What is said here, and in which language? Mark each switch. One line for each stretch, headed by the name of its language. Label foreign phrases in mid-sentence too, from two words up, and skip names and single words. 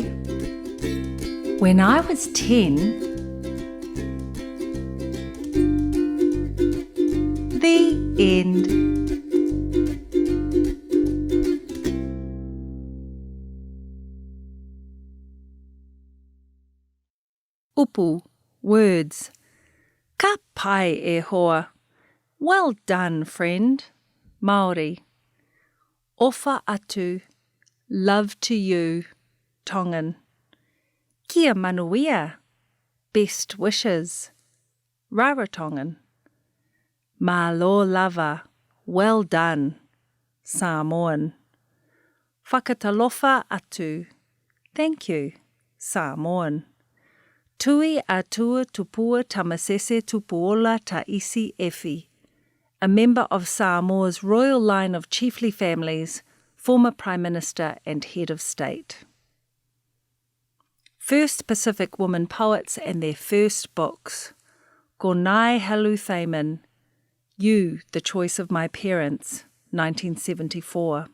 English: When I was 10, the end. Upu, words.
Māori: Ka pai e hoa.
English: Well done, friend.
Tongan: Māori. Ofa atu.
English: Love to you. Tongan.
Rarotongan: Kia manuia.
English: Best wishes. Rarotongan.
Samoan: Malo lava.
English: Well done. Samoan. Whakatalofa atu. Thank you. Samoan. Tui atua tupua tamasese tupuola ta isi efi. A member of Samoa's royal line of chiefly families, former Prime Minister and Head of State. First Pacific women poets and their first books. Ko Nai Halu Thaman, You, the Choice of My Parents, 1974.